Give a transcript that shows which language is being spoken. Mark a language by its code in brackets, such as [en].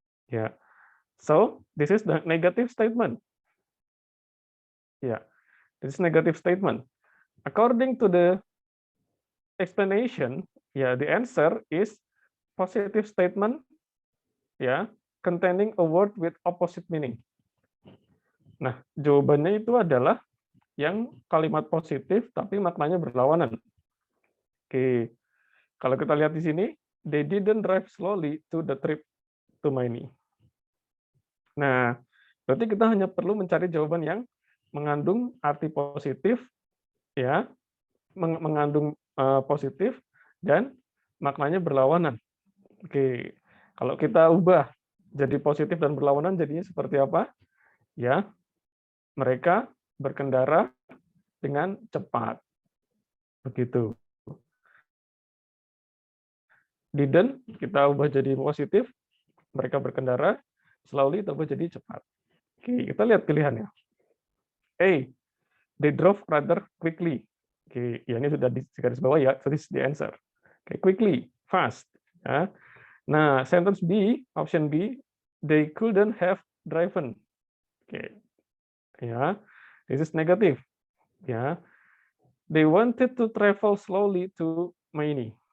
[en] Yeah, so this is the negative statement. Yeah, this is negative statement. According to the explanation, yeah, the answer is positive statement, yeah, containing a word with opposite meaning. [id] Nah, jawabannya itu adalah yang kalimat positif tapi maknanya berlawanan. Oke, kalau kita lihat di sini, [en] they didn't drive slowly to the trip to Maine. [id] Nah, berarti kita hanya perlu mencari jawaban yang mengandung arti positif, ya, mengandung positif dan maknanya berlawanan. Oke, kalau kita ubah jadi positif dan berlawanan, jadinya seperti apa? Ya, mereka berkendara dengan cepat. Begitu. Didn't kita ubah jadi positif, mereka berkendara, slowly kita ubah jadi cepat. Oke, kita lihat pilihannya. [en] A, they drove rather quickly. [id] Oke, ya ini sudah di garis bawah ya, [en] so this is the answer. Oke, quickly, fast. Ya. Nah, sentence B, option B, they couldn't have driven. Oke, ya, this is negative. Ya, they wanted to travel slowly to Maine.